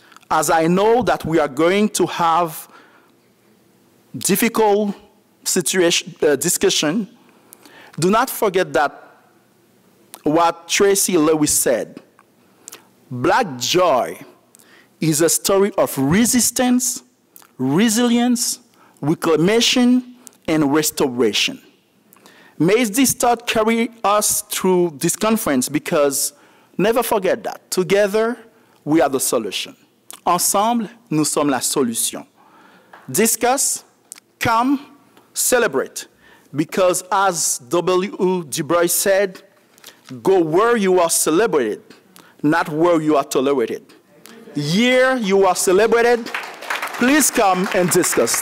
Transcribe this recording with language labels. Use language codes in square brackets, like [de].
[en] As I know that we are going to have difficult discussion, do not forget that what Tracy Lewis said, Black joy is a story of resistance, resilience, reclamation, and restoration. May this thought carry us through this conference, because never forget that together we are the solution. [fr] Ensemble, nous sommes la solution. [en] Discuss, come, celebrate, because as W. Du Bois said, go where you are celebrated, not where you are tolerated. Here you are celebrated. Please come and discuss.